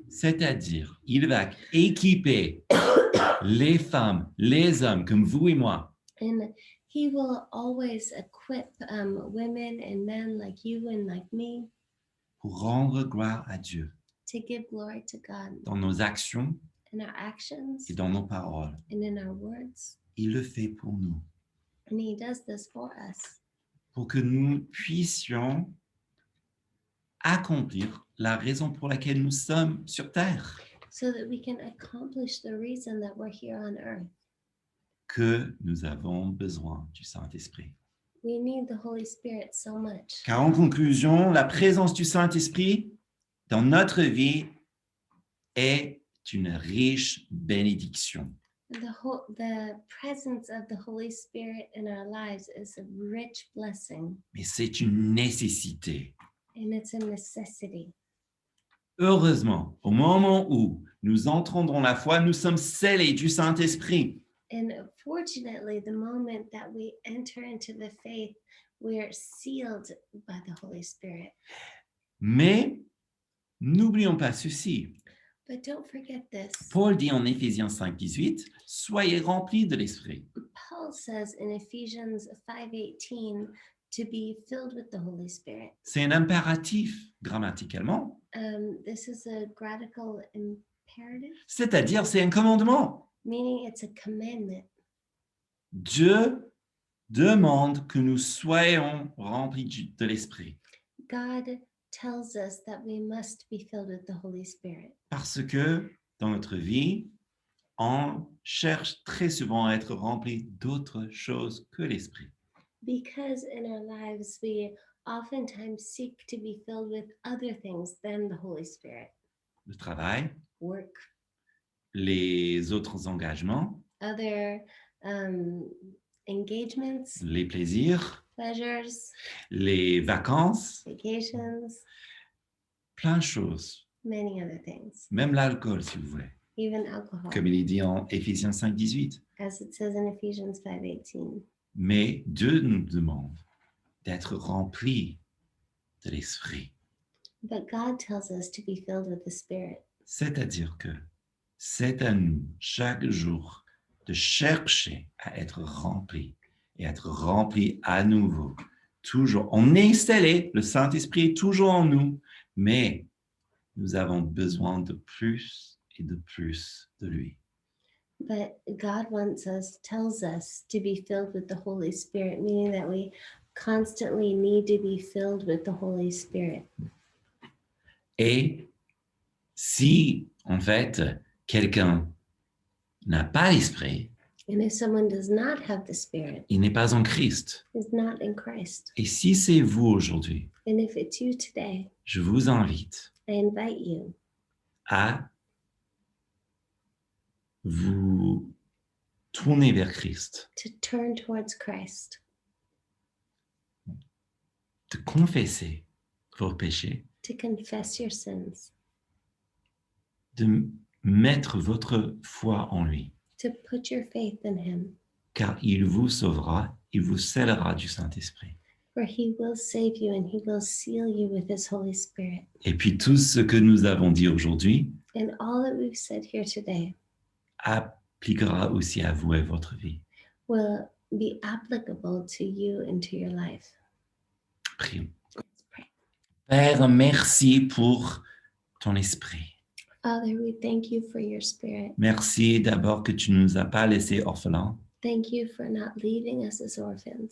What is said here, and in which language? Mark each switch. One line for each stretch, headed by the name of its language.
French: c'est-à-dire il va équiper les femmes, les hommes comme vous et moi
English: And he will always equip women and men like you and like me
French: pour rendre gloire à Dieu
English: to give glory to God
French: dans nos actions
English: in our actions
French: et dans nos paroles.
English: and in our words.
French: Il le fait pour nous,
English: And he does this for us
French: pour que nous puissions accomplir la raison pour laquelle nous sommes sur terre,
English: so that we can accomplish the reason that we're here on earth.
French: que nous avons besoin du Saint-Esprit.
English: We need the Holy Spirit so much.
French: Car en conclusion, la présence du Saint-Esprit dans notre vie est une riche bénédiction.
English: The presence of the Holy Spirit in our lives is a rich blessing,
French: Mais c'est une nécessité.
English: and it's a necessity.
French: Heureusement, au moment où nous entrons dans la foi, nous sommes scellés du Saint-Esprit.
English: And fortunately, the moment that we enter into the faith, we're sealed by the Holy Spirit.
French: Mais n'oublions pas ceci.
English: But don't forget this.
French: Paul dit en Éphésiens 5:18, soyez remplis de l'Esprit.
English: Paul says in Ephesians 5:18 to be filled with the Holy Spirit.
French: C'est un impératif grammaticalement,
English: This is a grammatical imperative,
French: c'est-à-dire c'est un commandement.
English: meaning it's a commandment.
French: Dieu demande que nous soyons remplis de l'Esprit.
English: God tells us that we must be filled with the Holy Spirit.
French: Parce que dans notre vie, on cherche très souvent à être rempli d'autres choses que l'Esprit.
English: Because in our lives, we oftentimes seek to be filled with other things than the Holy Spirit.
French: Le travail,
English: Work,
French: les autres engagements,
English: other engagements,
French: les plaisirs,
English: pleasures,
French: les vacances,
English: vacations,
French: plein de choses.
English: many other things,
French: Même l'alcool, si vous voulez.
English: even alcohol,
French: Comme il est dit en Éphésiens 5:18.
English: as it says in Ephesians 5:18.
French: Mais Dieu nous demande d'être remplis de l'Esprit.
English: But God tells us to be filled with the Spirit.
French: C'est-à-dire que c'est à nous, chaque jour, de chercher à être remplis et être remplis à nouveau. Toujours, on est installé, le Saint-Esprit est toujours en nous, mais nous avons besoin de plus et de plus de lui.
English: But God tells us to be filled with the Holy Spirit, meaning that we constantly need to be filled with the Holy Spirit.
French: Et si, en fait, quelqu'un n'a pas l'Esprit,
English: And if someone does not have the Spirit,
French: il n'est pas en Christ.
English: is not in Christ,
French: Et si c'est vous aujourd'hui,
English: and if it's you today,
French: je vous invite
English: I invite you
French: à vous tourner vers Christ,
English: to turn towards Christ,
French: de confesser vos péchés,
English: to confess your sins,
French: de mettre votre foi en lui,
English: to put your faith in Him,
French: car il vous sauvera, il vous scellera du Saint-Esprit.
English: for He will save you and He will seal you with His Holy Spirit.
French: Et puis tout ce que nous avons dit aujourd'hui
English: And all that we've said here today
French: appliquera aussi à vous et votre vie.
English: will be applicable to you and to your life.
French: Prions.
English: Let's pray.
French: Père, merci pour ton esprit.
English: Father, we thank you for your spirit.
French: Merci d'abord que tu ne nous as pas laissés orphelins.
English: Thank you for not leaving us as orphans.